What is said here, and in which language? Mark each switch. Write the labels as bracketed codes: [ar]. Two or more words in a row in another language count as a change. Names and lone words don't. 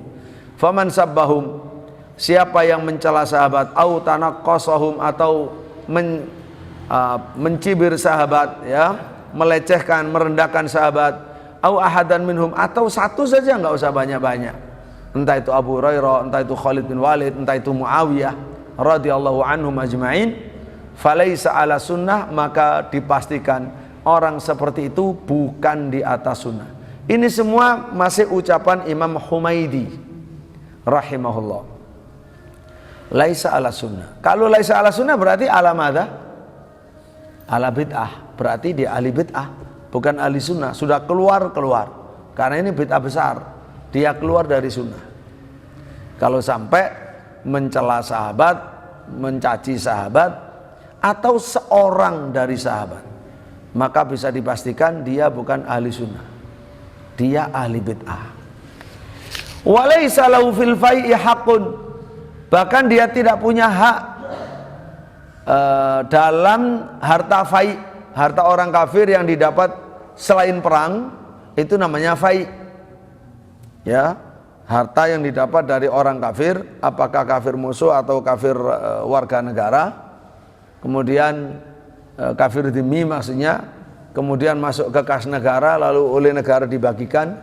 [ar] فمن سبهم, [id] siapa yang mencela sahabat, [ar] أو تنقصهم, [id] atau mencibir sahabat, ya, melecehkan, merendahkan sahabat, [ar] أو أحدا منهم, [id] atau satu saja, enggak usah banyak-banyak, entah itu Abu Hurairah, entah itu Khalid bin Walid, entah itu Muawiyah [ar] رضي الله عنهم أجمعين, فليس على سنة, [id] maka dipastikan orang seperti itu bukan di atas sunnah. Ini semua masih ucapan Imam Humaidi rahimahullah. [ar] ليس على سنة. Kalau ليس على سنة berarti على ماذا? على بدعة. [id] Berarti dia ahli bid'ah, bukan ahli sunnah. Sudah keluar. Karena ini bid'ah besar. Dia keluar dari sunnah. Kalau sampai mencela sahabat, mencaci sahabat, atau seorang dari sahabat, maka bisa dipastikan dia bukan ahli sunnah. Dia ahli bid'ah. [ar] وليس له في الفيء حق, [id] bahkan dia tidak punya hak dalam harta fai', harta orang kafir yang didapat selain perang, itu namanya fai'. Ya, harta yang didapat dari orang kafir, apakah kafir musuh atau kafir warga negara, kemudian kafir dhimmi maksudnya, kemudian masuk ke kas negara lalu oleh negara dibagikan.